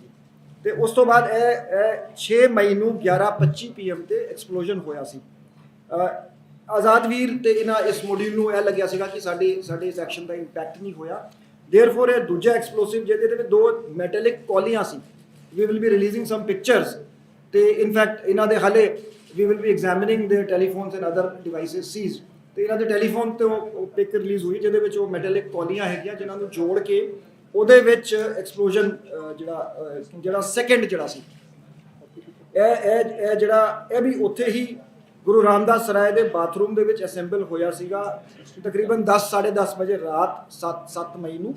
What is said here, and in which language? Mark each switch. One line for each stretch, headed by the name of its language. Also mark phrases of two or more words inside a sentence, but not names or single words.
Punjabi: ਤੇ ਉਸ ਤੋਂ ਬਾਅਦ ਇਹ 6 ਮਈ ਨੂੰ 11:25 PM ਤੇ ਐਕਸਪਲੋਜ਼ਨ ਹੋਇਆ ਸੀ। ਆਜ਼ਾਦਵੀਰ ਤੇ ਇਹਨਾਂ ਇਸ ਮੋਡਿਊਲ ਨੂੰ ਇਹ ਲੱਗਿਆ ਸੀਗਾ ਕਿ ਸਾਡੇ ਇਸ ਐਕਸ਼ਨ ਦਾ ਇੰਪੈਕਟ ਨਹੀਂ ਹੋਇਆ, ਦੇਅਰਫੋਰ ਇਹ ਦੂਜਾ ਐਕਸਪਲੋਸਿਵ ਜਿਹਦੇ ਵਿੱਚ 2 ਮੈਟੈਲਿਕ ਕੌਲੀਆਂ ਸੀ,
English: we will be releasing some pictures, ਤੇ in fact
Punjabi: ਇਹਨਾਂ ਦੇ ਹਾਲੇ
English: we will be examining their telephones and other devices seized,
Punjabi: ਤੇ ਇਹਨਾਂ ਦੇ ਟੈਲੀਫੋਨ ਤੇ ਉਹ ਪਿਕ ਰਿਲੀਜ਼ ਹੋਈ ਜਿਹਦੇ ਵਿੱਚ ਉਹ ਮੈਟੈਲਿਕ ਕੌਲੀਆਂ ਹੈਗੀਆਂ ਜਿਨ੍ਹਾਂ ਨੂੰ ਜੋੜ ਕੇ ਉਹਦੇ ਵਿੱਚ ਐਕਸਪਲੋਜ਼ਨ ਜਿਹੜਾ ਸੈਕਿੰਡ ਜਿਹੜਾ ਸੀ ਇਹ ਜਿਹੜਾ ਇਹ ਵੀ ਉੱਥੇ ਹੀ ਗੁਰੂ ਰਾਮਦਾਸ ਸਰਾਏ ਦੇ ਬਾਥਰੂਮ ਦੇ ਵਿੱਚ ਅਸੈਂਬਲ ਹੋਇਆ ਸੀਗਾ ਤਕਰੀਬਨ 10-10:30 ਵਜੇ ਰਾਤ 7 ਮਈ ਨੂੰ।